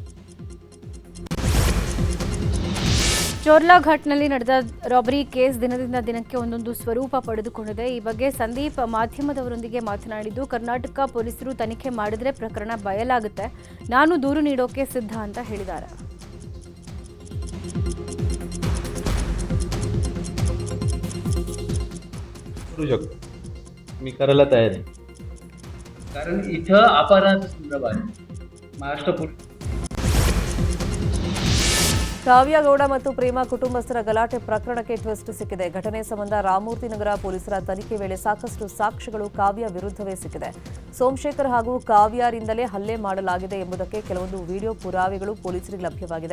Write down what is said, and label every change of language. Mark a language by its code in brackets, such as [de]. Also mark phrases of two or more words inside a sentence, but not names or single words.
[kn] ಚೋರ್ಲಾಘಾಟ್ನಲ್ಲಿ ನಡೆದ ರಾಬರಿ ಕೇಸ್ ದಿನದಿಂದ ದಿನಕ್ಕೆ ಒಂದೊಂದು ಸ್ವರೂಪ ಪಡೆದುಕೊಂಡಿದೆ. ಈ ಬಗ್ಗೆ ಸಂದೀಪ್ ಮಾಧ್ಯಮದವರೊಂದಿಗೆ ಮಾತನಾಡಿದ್ದು, ಕರ್ನಾಟಕ ಪೊಲೀಸರು ತನಿಖೆ ಮಾಡಿದ್ರೆ ಪ್ರಕರಣ ಬಯಲಾಗುತ್ತೆ, ನಾನು ದೂರು ನೀಡೋಕೆ ಸಿದ್ಧ ಅಂತ ಹೇಳಿದ್ದಾರೆ. [mr] करू शकतो, मी करायला तयार आहे. कारण इथं अपहरणाचा संदर्भ आहे. महाराष्ट्र पोलीस [kn] ಕಾವ್ಯಗೌಡ ಮತ್ತು ಪ್ರೇಮ ಕುಟುಂಬಸ್ಥರ ಗಲಾಟೆ ಪ್ರಕರಣಕ್ಕೆ ಟ್ವಿಸ್ಟ್ ಸಿಕ್ಕಿದೆ. ಘಟನೆ ಸಂಬಂಧ ರಾಮಮೂರ್ತಿ ನಗರ ಪೊಲೀಸರ ತನಿಖೆ ವೇಳೆ ಸಾಕಷ್ಟು ಸಾಕ್ಷ್ಯಗಳು ಕಾವ್ಯ ವಿರುದ್ಧವೇ ಸಿಕ್ಕಿದೆ. ಸೋಮಶೇಖರ್ ಹಾಗೂ ಕಾವ್ಯರಿಂದಲೇ ಹಲ್ಲೆ ಮಾಡಲಾಗಿದೆ ಎಂಬುದಕ್ಕೆ ಕೆಲವೊಂದು ವಿಡಿಯೋ ಪುರಾವೆಗಳು ಪೊಲೀಸರಿಗೆ ಲಭ್ಯವಾಗಿದೆ.